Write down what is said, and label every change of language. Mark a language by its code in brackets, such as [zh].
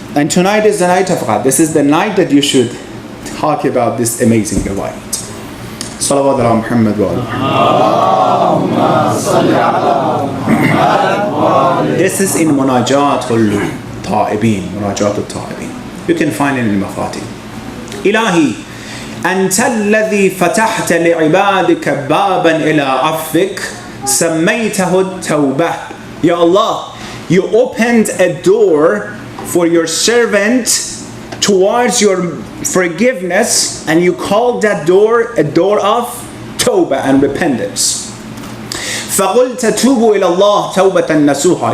[en] And tonight is the night of God. This is the night that you should talk about this amazing riwayat. [ar] Salawat ala Muhammad wa ala. [en] This is in Munajatul Ta'ibin. Munajatul Ta'ibin. You can find it in Mafatih. [ar] إلهي أنت الذي فتحت لعبادك بابا إلى عفوك سميته التوبة. [en] Ya Allah, you opened a door for your servant towards your forgiveness, and you called that door a door of tawbah and repentance. [ar] فَقُلْتَ تُوبُوا إِلَى اللَّهِ تَوْبَةً نَسُوحًا.